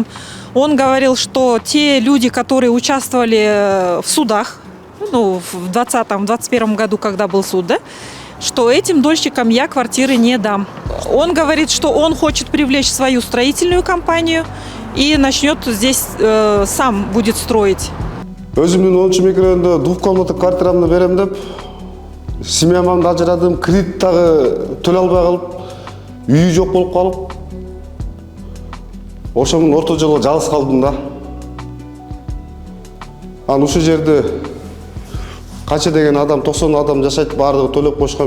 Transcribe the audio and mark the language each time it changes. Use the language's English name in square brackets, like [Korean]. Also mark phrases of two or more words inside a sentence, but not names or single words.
[Russian] Он говорил, что те люди, которые участвовали в судах, в 2020-2021 году, когда был суд, что этим дольщикам я квартиры не дам. Он говорит, что он хочет привлечь свою строительную компанию и начнет здесь сам будет строить. [Kyrgyz] Өзүмдүн 10 микрорайондо 2-комнатный квартирамды берем деп, семьямды ажырадым, кредит дагы төлөй албай калып, үйү жок болуп калып, ошонун орто жолго жалгыз калдым да. Анан ушул жерде канча деген адам, 90 адам жашайт, баардыгы төлөп койшкон.